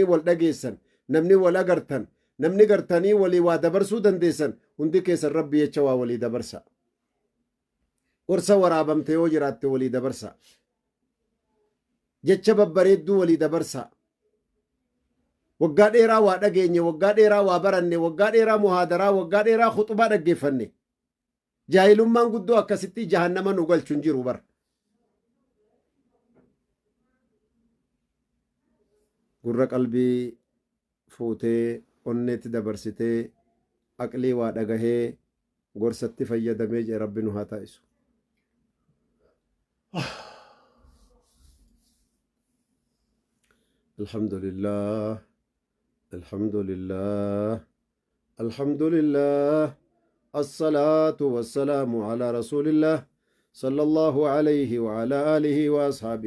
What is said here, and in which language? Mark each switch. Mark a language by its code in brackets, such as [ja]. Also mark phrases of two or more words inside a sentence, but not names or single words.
[om] wal dhageessan namni wal agartan namni gartanii walii waa dabarsuu dandeessan hundi keessan rabbi jecha waa walii dabarsa gorsa waraabamte yoo jiraatte walii dabarsa jecha babbareedduu walii dabarsa waggaa dheeraa waa dhageenye waggaa dheeraa waa baranne waggaa dheeraa muhaadaraa waggaa dheeraa khuxubaa dhaggeeffanne jaahilummaan guddoo akkasitti jahannama nu galchuun jiru bara gurra qalbii fuutee onneetti dabarsitee aqlii waa dhagahee gorsatti fayyadamee jee rabbi nu haa taa'isu [ar] الحمد لله الحمد لله alhamdulillah الصلاة والسلام على رسول الله صلى الله عليه وعلى آله وأصحابه